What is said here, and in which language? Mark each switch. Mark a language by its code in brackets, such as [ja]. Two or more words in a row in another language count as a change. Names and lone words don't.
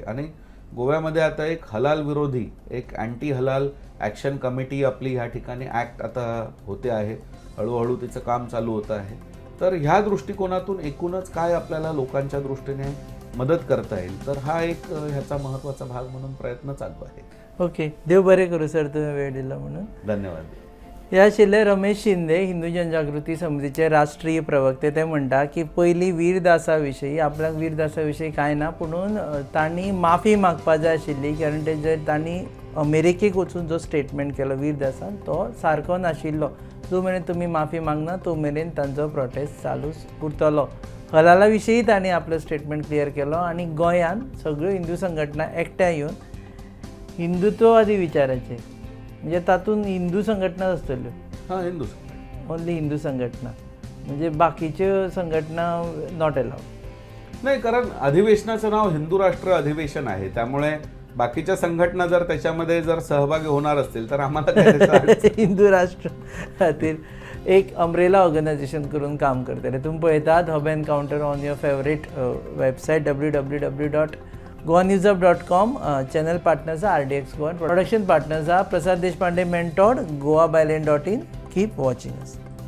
[mr] आणि गोव्यामध्ये आता एक हलाल विरोधी, एक [en] anti halal action committee [mr] आपली ह्या ठिकाणी ॲक्ट आता होते आहे, हळूहळू तिचं काम चालू होतं आहे. तर ह्या दृष्टिकोनातून एकूणच काय आपल्याला लोकांच्या दृष्टीने मदत करता येईल, तर हा एक ह्याचा महत्त्वाचा भाग म्हणून प्रयत्न चालू आहे. ओके. [kok] देव बरें करूं सर, तुम्ही वेळ दिला म्हणून. धन्यवाद. हे आशिल्ले रमेश शिंदे, हिंदू जनजागृती समितीचे राष्ट्रीय प्रवक्ते. ते म्हणटा की पयलीं वीरदासा विशयी, आपल्याक वीरदासा विशयी कांय ना, पुणून तांणी माफी मागपा जाय आशिल्ली, कारण ते जे तांणी अमेरिकेक वचून जो स्टेटमेंट केलो वीरदासान तो सारको नाशिल्लो. जो मेरेन तुमी माफी मागना तो मेरेन तांचो प्रोटेस्ट चालूच उरतलो. हलाला विशयी तांणी आपलो [en] statement clear [kok] केलो. आणि गोंयान सगळ्यो हिंदू संघटना एकठांय येवन हिंदुत्ववादी विचाराचे, म्हणजे तातूंत हिंदू संघटना आसतल्यो, हां, हिंदू ओन्ली हिंदू संघटना, म्हणजे बाकीच्यो संघटना [en] not allowed. [mr] नाही, कारण अधिवेशनाचं नाव हिंदू राष्ट्र अधिवेशन आहे, त्यामुळे बाकीच्या संघटना जर त्याच्यामध्ये जर सहभागी होणार असतील तर आम्हाला काय त्याचा अडचण. [kok] हिंदू राष्ट्र खातीर एक [en] umbrella organization [kok] करून काम करतले. तुम्ही पळयतात हब एनकाउंटर [en] on your favorite website [kok] www.goanewsup.com. [en] channel partners RDX गोवा, production partners प्रसाद देशपांडे मेंटोड, goabyline.in. keep watching us.